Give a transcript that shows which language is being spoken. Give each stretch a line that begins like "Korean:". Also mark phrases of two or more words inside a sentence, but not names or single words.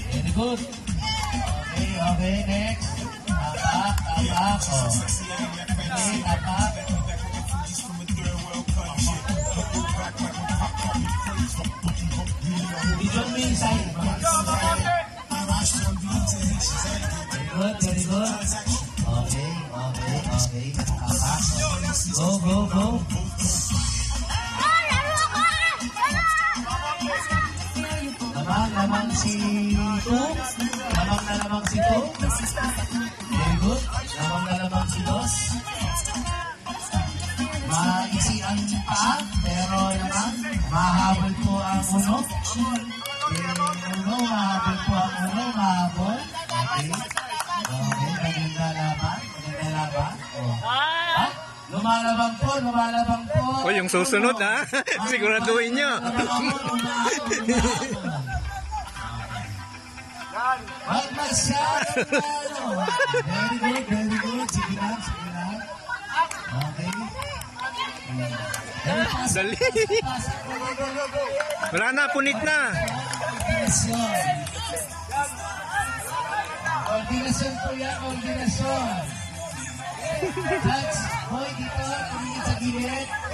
English: Very good. Okay, okay, next.
Filipino: Tapak, tapak. Oh. Okay, tapak. Video mo yung side.
English: Very good, very good. Okay, okay, okay. Tapak. Go, go, go.
Filipino: Lamang si Tu. Lamang na lamang si Tu.
English: Very good.
Filipino: Lamang na lamang si Dos. Maisi ang paa, pero naman mahabol po ang uno. Mahabol po ang uno, mahabol. Okay. Okay, maganda laban. Maganda laban. Oh. Ah, lumalabang po, lumalabang po. O, yung susunod ha. Siguraduhin nyo. Wag masyadong
English: Very good, very good.
Filipino: Sige lang, sige lang. Okay. Dali. Wala na, punit na. Koordinasyon po yan, koordinasyon.
English: Touch, boy,
Filipino: dito, tumingin sa gilid.